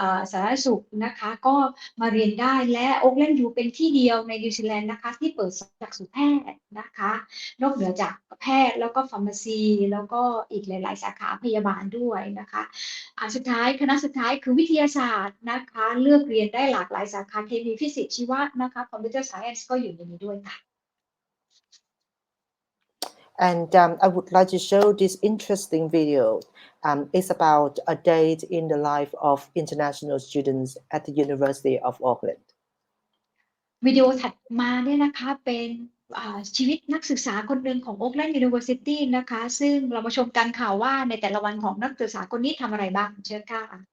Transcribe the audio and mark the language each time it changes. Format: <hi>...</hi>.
<th>สาธารณสุขนะคะก็มาเรียนได้และโอ๊กแลนด์ยูเป็นที่เดียวในนิวซีแลนด์นะคะที่เปิดหลักสูตรแพทย์นะคะนอกเหนือจากแพทย์แล้วก็ฟาร์มาซีแล้วก็อีกหลายๆสาขาพยาบาลด้วยนะคะสุดท้ายคณะสุดท้ายคือวิทยาศาสตร์นะคะเลือกเรียนได้หลากหลายสาขาเคมีฟิสิกส์ชีวะนะคะคอมพิวเตอร์ไซเอนซ์ก็อยู่ในนี้ด้วยค่ะ</th> <en>And I would like to show this interesting video. It's about a day in the life of international students at the University of Auckland.</en> <th>วิดีโอถัดมาเนี่ยนะคะเป็นชีวิตนักศึกษาคนหนึ่งของ Auckland University นะคะซึ่งเรามาชมกันค่ะว่าในแต่ละวันของนักศึกษาคนนี้ทำอะไรบ้างเชิญค่ะ</th>